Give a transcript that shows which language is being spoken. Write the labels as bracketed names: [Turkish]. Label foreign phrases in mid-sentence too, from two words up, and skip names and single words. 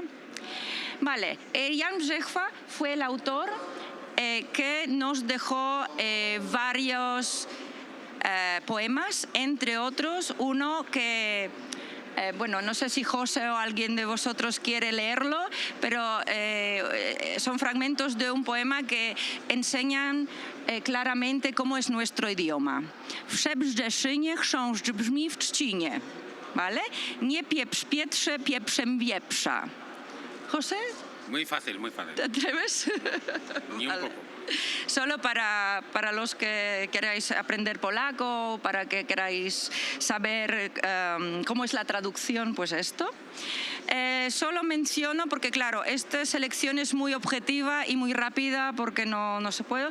[Spanish] Vale, Jan Břecha fue el autor que nos dejó varios poemas, entre otros uno que, bueno, no sé si José o alguien de vosotros quiere leerlo, pero son fragmentos de un poema que enseñan claramente cómo es nuestro idioma. [Polish] Książę brzmi w trzcinie, ¿vale? Nie pieprz Pietrze, pieprzem wieprza. [Spanish] ¿José? Muy fácil, muy fácil. ¿Te atreves? Ni un poco. Solo para los que queráis aprender polaco, para que queráis saber cómo es la traducción, pues esto. Solo menciono, porque claro, esta selección es muy objetiva y muy rápida porque no se puede.